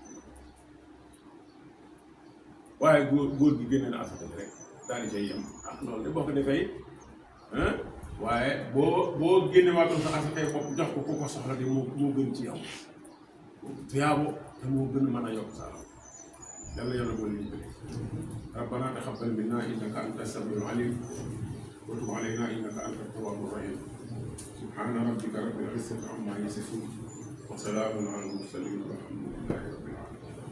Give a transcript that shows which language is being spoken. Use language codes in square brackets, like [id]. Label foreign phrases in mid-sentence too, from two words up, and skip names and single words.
[wo] waaye góor gi génne na asaka rek daal di cay yem loolu de boo ko defee waaye boo génne waatoon sa asakay bopp jox ko ku ko soxla di moo gën ci yow tuyaabo te moo gën mën a yokk sa alal yàlla yàlla boole ñu bëri [ar] ربنا تقبل منا إنك أنت السميع العليم وتب علينا إنك أنت التواب الرحيم سبحان ربك رب العزة عما يصفون وسلام على المرسلين والحمد لله رب العالمين